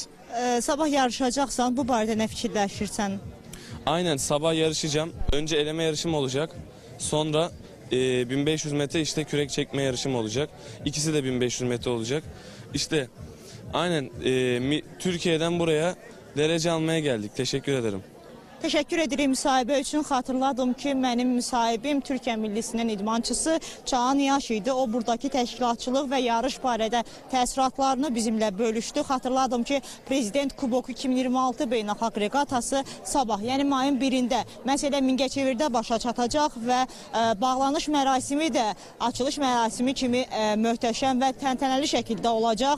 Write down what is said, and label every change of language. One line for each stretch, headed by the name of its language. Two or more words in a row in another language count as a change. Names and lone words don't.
Azerbaijani: Sabah yarışacaksan bu barədə nə fikirləşirsən?
Turkish: Aynen, sabah yarışacağım. Önce eleme yarışım olacak. Sonra 1500 metre işte kürek çekme yarışım olacak. İkisi de 1500 metre olacak. İşte aynen Türkiye'den buraya derece almaya geldik. Teşekkür ederim.
Azerbaijani: Təşəkkür edirəm müsahibə üçün. Xatırladım ki, mənim müsahibim Türkiyə millisinin idmançısı Çağan Yaş idi. O, buradakı təşkilatçılıq və yarış barədə təəssüratlarını bizimlə bölüşdü. Xatırladım ki, Prezident Kuboku 2026 beynəlxalq reqatası sabah, yəni mayın 1-də məsələ Mingəçevirdə başa çatacaq və bağlanış mərasimi də açılış mərasimi kimi möhtəşəm və təntənəli şəkildə olacaq.